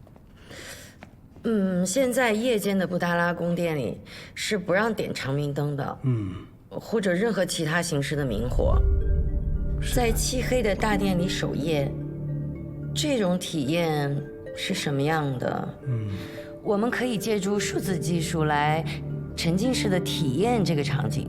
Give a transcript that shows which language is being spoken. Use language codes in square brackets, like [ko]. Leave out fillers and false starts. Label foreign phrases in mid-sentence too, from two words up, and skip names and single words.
[zh] 现在夜间的布达拉宫殿里是不让点长明灯的，或者任何其他形式的明火。在漆黑的大殿里守夜，这种体验是什麼樣的？我們可以借助數字技術來沉浸式的體驗這個場景。